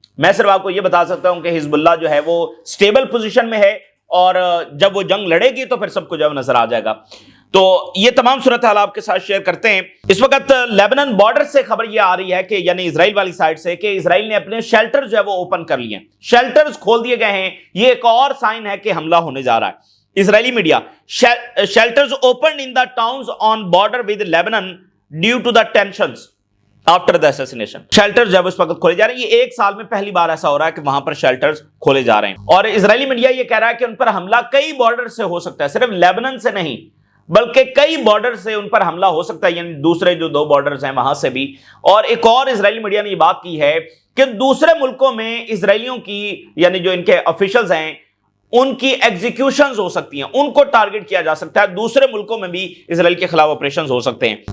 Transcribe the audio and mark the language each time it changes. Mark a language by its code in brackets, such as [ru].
[ur] میں صرف آپ کو یہ بتا سکتا ہوں کہ حزب اللہ جو ہے وہ سٹیبل پوزیشن میں ہے, اور جب وہ جنگ لڑے گی تو پھر سب کو جب نظر آ جائے گا. تو یہ تمام صورتحال آپ کے ساتھ شیئر کرتے ہیں. اس وقت لیبنان بارڈر سے خبر یہ آ رہی ہے کہ یعنی اسرائیل والی سائڈ سے کہ اسرائیل نے اپنے شیلٹر جو ہے وہ اوپن کر لیے ہیں, شیلٹرز کھول دیے گئے ہیں. یہ ایک اور سائن ہے کہ حملہ ہونے جا رہا ہے. [en] Israeli media, shelters opened in the towns on border with Lebanon due to the tensions after the assassination. [ur] Shelters جو ہے اس وقت کھولے جا رہے ہیں. یہ 1 سال میں پہلی بار ایسا ہو رہا ہے کہ وہاں پر شیلٹرز کھولے جا رہے ہیں. اور اسرائیلی میڈیا یہ کہہ رہا ہے کہ ان پر حملہ کئی بارڈر سے ہو سکتا ہے, صرف لیبنان سے نہیں بلکہ کئی بارڈر سے ان پر حملہ ہو سکتا ہے, یعنی دوسرے جو 2 بارڈرز ہیں وہاں سے بھی. اور ایک اور اسرائیلی میڈیا نے یہ بات کی ہے کہ دوسرے ملکوں میں اسرائیلیوں کی یعنی جو ان کے آفیشلز ہیں ان کی ایگزیکیوشنز ہو سکتی ہیں, ان کو ٹارگٹ کیا جا سکتا ہے, دوسرے ملکوں میں بھی اسرائیل کے خلاف آپریشنز ہو سکتے ہیں.